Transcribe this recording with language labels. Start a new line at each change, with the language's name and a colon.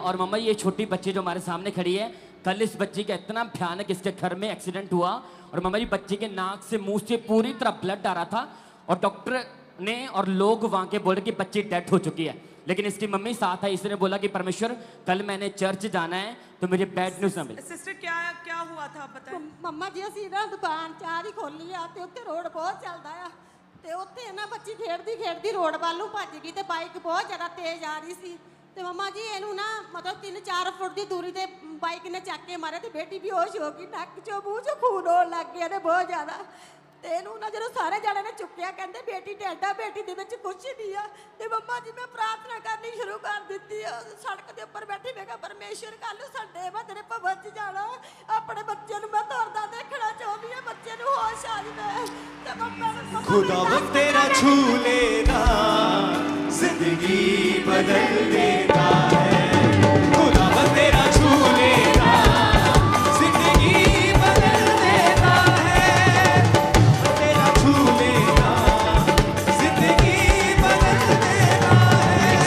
Hindi: और मम्मा ये छोटी बच्ची जो हमारे सामने खड़ी है, कल इस बच्ची का इतना भयानक इसके घर में एक्सीडेंट हुआ और मम्मा जी बच्ची के नाक से मुंह से पूरी तरह ब्लड आ रहा था और डॉक्टर ने और लोग वहां के बोले कि बच्ची डेथ हो चुकी है। लेकिन इसकी मम्मी साथ है, इसने बोला कि परमेश्वर कल मैंने चर्च जाना है तो मुझे बैड न्यूज़ ना मिले। सिस्टर क्या क्या हुआ था बताएं।
Punjabi: ਮੰਮਾ ਜੀ ਅਸੀਂ ਨਾ ਦੁਕਾਨ ਚਾਰ ਹੀ ਖੋਲੀ ਆ ਤੇ ਉੱਥੇ ਰੋਡ ਬਹੁਤ ਚੱਲਦਾ ਆ ਤੇ ਉੱਥੇ ਨਾ ਬੱਚੀ ਖੇਡਦੀ ਖੇਡਦੀ ਰੋਡ ਵੱਲ ਨੂੰ ਭੱਜ ਗਈ ਤੇ ਬਾਈਕ ਬਹੁਤ ਜ਼ਿਆਦਾ ਤੇਜ਼ ਆ ਰਹੀ ਸੀ ਤੇ ਮੰਮਾ ਜੀ ਇਹਨੂੰ ਨਾ ਮਤਲਬ 3-4 ਫੁੱਟ ਦੀ ਦੂਰੀ ਤੇ ਬਾਈਕ ਨੇ ਚੱਕ ਕੇ ਮਾਰਿਆ ਤੇ ਬੇਟੀ ਬੇਹੋਸ਼ ਹੋ ਗਈ, ਨੱਕ ਚੋਂ ਮੂੰਹ ਚੋਂ ਖੂਨ ਹੋਣ ਲੱਗ ਗਿਆ ਤੇ ਬਹੁਤ ਜ਼ਿਆਦਾ। ਤੇ ਇਹਨੂੰ ਨਾ ਜਦੋਂ ਸਾਰੇ ਜਣੇ ਨੇ ਚੁੱਕਿਆ ਕਹਿੰਦੇ ਬੇਟੀ ਡੈਡਾ, ਬੇਟੀ ਦੇ ਵਿੱਚ ਕੁਛ ਨਹੀਂ ਆ। ਤੇ ਮੰਮਾ ਜੀ ਮੈਂ ਪ੍ਰਾਰਥਨਾ ਕਰਨੀ ਸ਼ੁਰੂ ਕਰ ਦਿੱਤੀ ਆ, ਸੜਕ ਦੇ ਉੱਪਰ ਬੈਠੀ ਮੈਂ ਕਿਹਾ ਪਰਮੇਸ਼ਰ ਕੱਲ ਨੂੰ ਸੰਡੇ ਮੈਂ ਤੇਰੇ ਭਵਨ 'ਚ ਜਾਣਾ, ਆਪਣੇ ਬੱਚੇ ਨੂੰ ਮੈਂ ਤੁਰਦਾ ਦੇਖਣਾ ਚਾਹੁੰਦੀ ਆ, ਬੱਚੇ ਨੂੰ ਹੋਸ਼ ਆ ਜਾਵੇ। ਤੇ ਮੰਮਾ
Hindi: खुदावंद तेरा छू लेना जिंदगी बदल देता है। खुदावंद तेरा छू लेना जिंदगी बदल देता है। तेरा छू लेना जिंदगी बदल देता है।